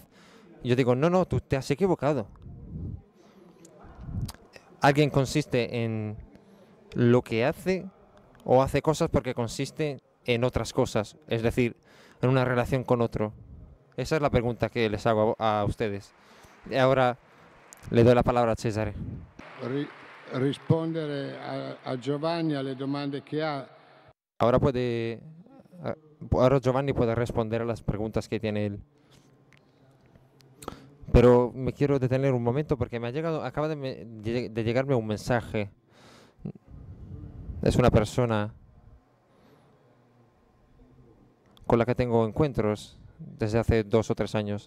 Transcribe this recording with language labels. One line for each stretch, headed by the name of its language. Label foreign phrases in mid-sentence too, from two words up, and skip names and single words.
Spanish: Yo digo, no, tú te has equivocado. Alguien consiste en lo que hace o hace cosas porque consiste en otras cosas, es decir, en una relación con otro. Esa es la pregunta que les hago a ustedes. Y ahora le doy la palabra a Cesare.
Italian: Rispondere a Giovanni alle domande che ha.
Spanish: Ahora Giovanni puede responder a las preguntas que tiene él. Pero me quiero detener un momento porque acaba de llegarme un mensaje. Es una persona con la que tengo encuentros desde hace 2 o 3 años.